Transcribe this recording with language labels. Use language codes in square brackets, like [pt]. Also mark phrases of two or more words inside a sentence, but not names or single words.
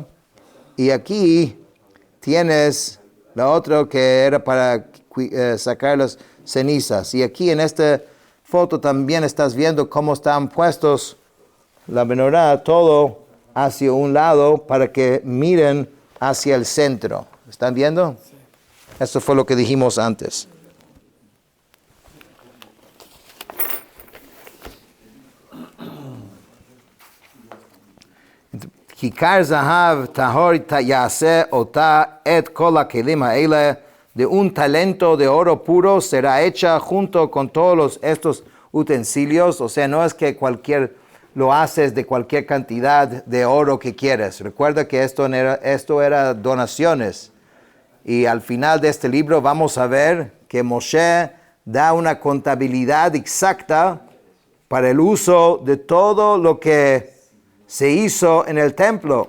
[es] Y aquí tienes la otra que era para sacar las cenizas. Y aquí en esta foto también estás viendo cómo están puestos la menorá, todo hacia un lado para que miren hacia el centro. ¿Están viendo? Sí. Eso fue lo que dijimos antes. [he] ככר זהב טהור יעשה אותה את כל הכלים האלה, [es] de un talento de oro puro será hecha junto con todos estos utensilios. O sea, no es que lo haces de cualquier cantidad de oro que quieres. Recuerda que esto era donaciones. Y al final de este libro vamos a ver que Moshe da una contabilidad exacta para el uso de todo lo que se hizo en el templo.